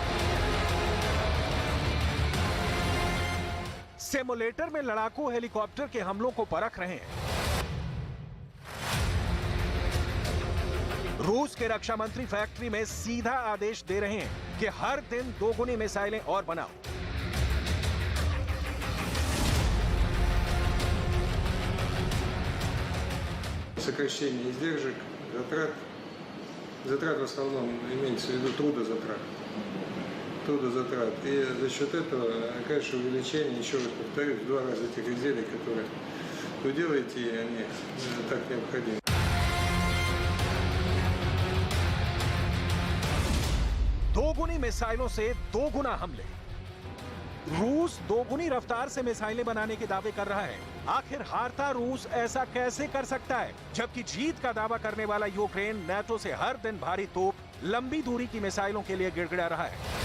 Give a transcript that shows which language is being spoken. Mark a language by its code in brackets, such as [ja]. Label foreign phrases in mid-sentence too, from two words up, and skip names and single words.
[hi] सिमुलेटर में लड़ाकू हेलीकॉप्टर के हमलों को परख रहे हैं। रूस के रक्षा मंत्री फैक्ट्री में सीधा आदेश दे रहे हैं कि हर दिन 2 गुनी मिसाइलें और बनाओ। [ru] Сокращение издержек, затрат в основном имеется в виду трудозатрат. И за счет этого, конечно, увеличение, еще раз повторюсь, в 2 раза этих изделий, которые вы делаете, и они так необходимы. [hi] दोगुनी मिसाइलों से 2 गुना हमले। रूस 2 गुनी रफ्तार से मिसाइलें बनाने के दावे कर रहा है। आखिर हारता रूस ऐसा कैसे कर सकता है, जबकि जीत का दावा करने वाला यूक्रेन नाटो से हर दिन भारी तोप, लंबी दूरी की मिसाइलों के लिए गिड़गिड़ा रहा है।